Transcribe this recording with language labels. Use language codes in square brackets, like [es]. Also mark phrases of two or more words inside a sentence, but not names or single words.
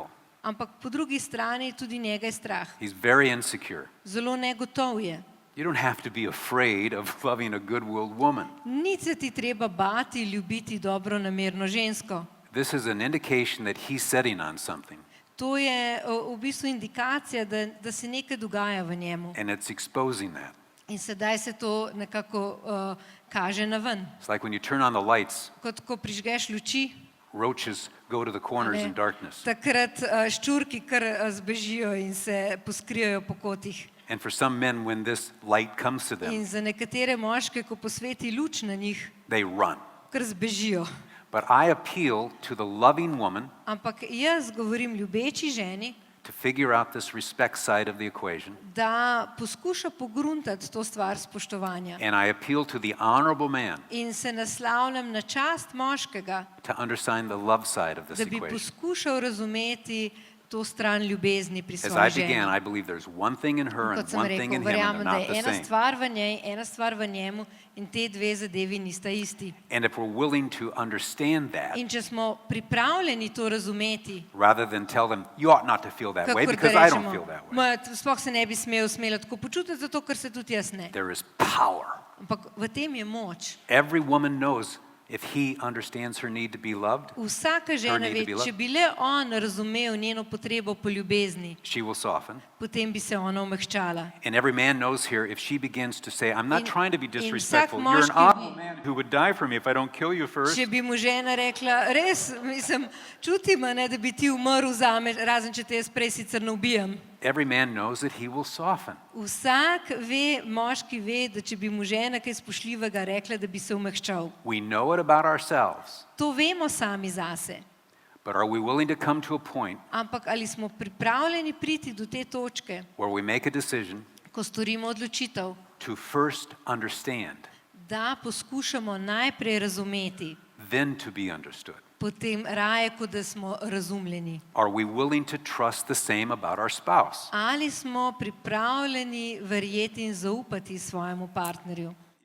[sl] Ampak po drugi strani tudi njega je strah. [en] He's very insecure. [sl] Zelo negotov je. [en] You don't have to be afraid of loving a good-willed woman. [sl] Ni se ti treba bati ljubiti dobronamerno žensko. [en] This is an indication that he's setting on something, [sl] To je v bistvu indikacija, da se nekaj dogaja v njemu. [en] and it's exposing that. [sl] In sedaj se to nekako kaže na ven. [en] It's like when you turn on the lights, [sl] Kot ko prižgeš luči, [en] roaches go to the corners [sl] ne, [en] in darkness. [sl] takrat ščurki kar zbežijo in se poskrijejo po kotih. [en] And for some men, when this light comes to them, [sl] In za nekatere moške, ko posveti luč na njih, [en] they run. [sl] kar zbežijo. [en] But I appeal to the loving woman [sl] Ampak jaz govorim ljubeči ženi, [en] to figure out this respect side of the equation. [sl] da poskuša pogruntati to stvar spoštovanja. [en] And I appeal to the honorable man [sl] In se naslavljam na čast moškega, [en] to understand the love side of this [sl] da bi [en] equation. [sl] poskušal razumeti to stran ljubezni pri [en] As [sl] svoji [en] I began, [sl] ženi. [en] I believe there's one thing in her [sl] Kot [en] and [sl] sem [en] one thing [sl] rekel, [en] in him, and [sl] verjamem, [en] they're [sl] da [en] not [sl] je [en] the [sl] ena [en] same. [sl] stvar v njej, ena stvar v njemu in te dve zadevi nista isti. [en] And if we're willing to understand that, [sl] In če smo pripravljeni to razumeti, [en] rather than tell them, you ought not to feel that way [sl] kakor [en] because [sl] da [en] I don't [sl] rečemo, [en] feel that way, [sl] sploh se ne bi smela tako počutiti, zato ker se tudi jaz ne. [en] there is power. [sl] Ampak v tem je moč. [en] Every woman knows if he understands her need to be loved, [sl] Vsaka žena [en] need to [sl] ve, [en] be loved. [sl] če bi le on razumel njeno potrebo po ljubezni, [en] she will soften. [sl] potem bi se ona omehčala. [en] And every man knows here, if she begins to say, I'm not [sl] In- [en] trying to be [sl] in [en] disrespectful, [sl] vsak [en] you're an [sl] moški [en] honorable [sl] ve- [en] man who would die for me if I don't kill you first. [sl] Če bi mu žena rekla, res, čutim, ne, da bi ti umrl zame, razen če te jaz prej sicer ne ubijam. [en] Every man knows that he will soften. [sl] Vsak ve, moški ve, da če bi mu žena kaj spoštljivega rekla, da bi se omehčal. [en] We know it about ourselves, [sl] To vemo sami zase. [en] but are we willing to come to a point [sl] Ampak ali smo pripravljeni priti do te točke, [en] where we make a decision [sl] ko storimo odločitev, [en] to first understand, [sl] da poskušamo najprej razumeti, [en] then to be understood? [sl] potem raje, kot da smo razumljeni. [en] Are we willing to trust the same about our spouse? [sl] Ali smo pripravljeni verjeti in zaupati svojemu partnerju?